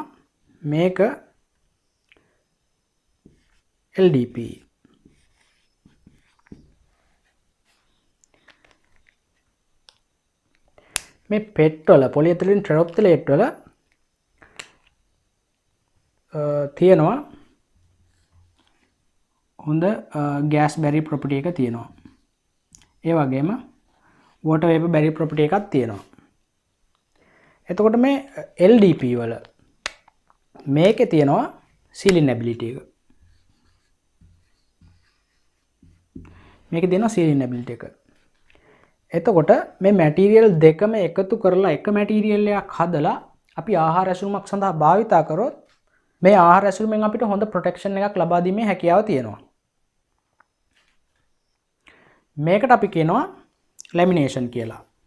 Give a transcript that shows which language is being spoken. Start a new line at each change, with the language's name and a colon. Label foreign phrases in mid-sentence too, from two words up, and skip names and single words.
Sinhala: මේක LDP. මේ PET වල
English: polyethylene terephthalate
Sinhala: වල තියෙනවා හොඳ
English: gas barrier property
Sinhala: එක තියෙනවා. ඒ වගේම
English: water vapor barrier property
Sinhala: එකක් තියෙනවා. එතකොට මේ LDP වල මේකේ තියෙනවා
English: sealing ability
Sinhala: එක. මේකේ තියෙනවා
English: sealing ability
Sinhala: එක. එතකොට මේ මැටීරියල් දෙකම එකතු කරලා එක මැටීරියල් එකක් හදලා අපි ආහාර ඇසුරුමක් සඳහා භාවිතා කරොත් මේ ආහාර ඇසුරුමෙන් අපිට හොඳ ප්‍රොටෙක්ෂන් එකක් ලබා දීමේ හැකියාව තියෙනවා. මේකට අපි කියනවා ලැමිනේෂන් කියලා.